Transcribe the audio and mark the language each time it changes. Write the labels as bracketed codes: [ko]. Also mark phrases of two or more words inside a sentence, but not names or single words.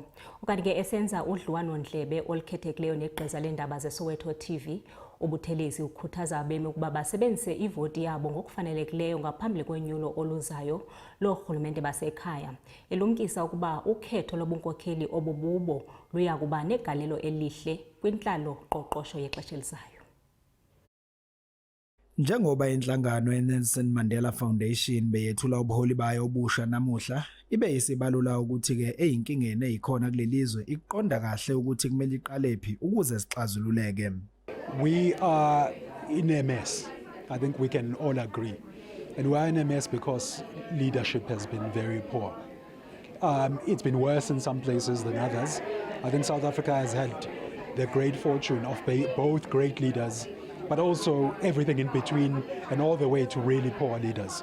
[xh] Ukanti ke esenza udliwano-ndlebe olukhethekileyo negqiza leendaba zeSoweto TV, uButhelezi ukhuthaza abemi ukuba basebenzise ivoti yabo ngokufanelekileyo ngaphambili kwenyulo oluzayo loorhulumente basekhaya. Elumkisa ukuba ukhetho lobunkokheli obububo luya kuba negalelo elihle kwintlalo qoqosho yexesha elizayo. [zu] Njengoba inhlangano yeNelson Mandela Foundation beyethula ubuholi bayo obusha namuhla, ibe isibalula ukuthi ke eyinkingeni eyikhona kulelizwe iqonda kahle ukuthi kumele iqalephi ukuze sixazululeke. [en] We are in a mess. I think we can all agree. And we are in a mess because leadership has been very poor. It's been worse in some places than others. I think South Africa has had the great fortune of both great leaders, but also everything in between and all the way to really poor leaders.